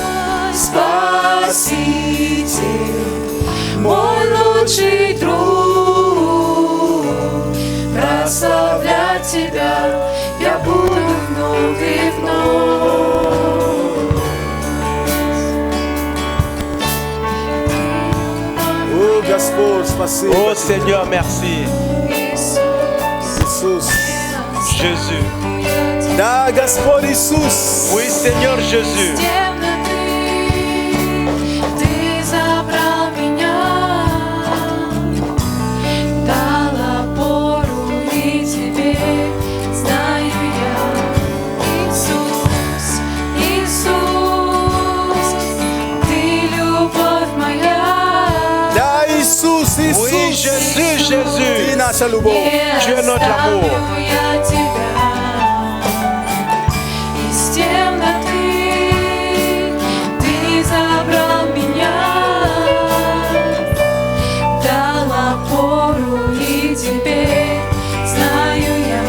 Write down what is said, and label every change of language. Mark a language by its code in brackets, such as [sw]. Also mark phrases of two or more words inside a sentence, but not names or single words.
[ru] Спаситель, мой лучший друг, прославлять Тебя я буду вновь и вновь. О, Господь, спасибо. [fr] Oh Seigneur, merci. [ru] Иисус. [fr] Jésus. [ru] Да, Господь Иисус. [fr] Oui, Seigneur Jésus. [ru] Ты забрал меня, дал опору и Тебе знаю я. Иисус, Иисус, Ты любовь моя. Да, Иисус, Иисус. [fr] Oui, Jésus, [ru] Ты [fr] Jésus. [ru] наша любовь. [fr] Tu es notre amour. [ru] Оставлю я Тебя из темноты. Ты забрал меня, дал опору и Тебе знаю я.